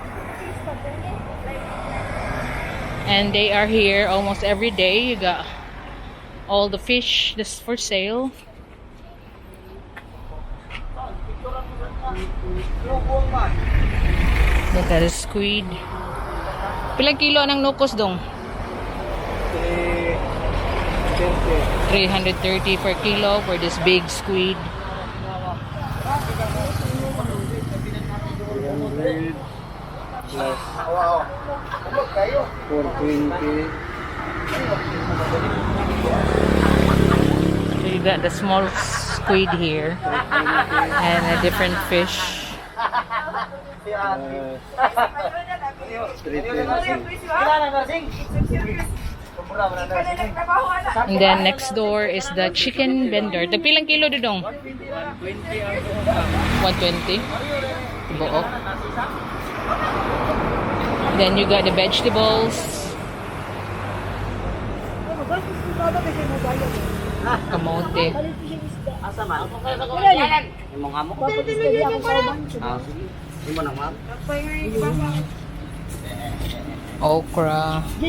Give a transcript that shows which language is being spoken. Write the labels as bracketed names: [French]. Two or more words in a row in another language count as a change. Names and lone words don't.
[English] And they are here almost every day. You got all the fish that's for sale. Look at the squid. [Cebuano] Pilang kilo ng nukos dong? [English] 330 per kilo for this big squid. Plus 420. So you got the small squid here and a different fish. 320. And then next door is the chicken vendor. [Cebuano] Tagpilang kilo dudong? 120. Buo. [English] Then you got the vegetables. Kamote. Okra.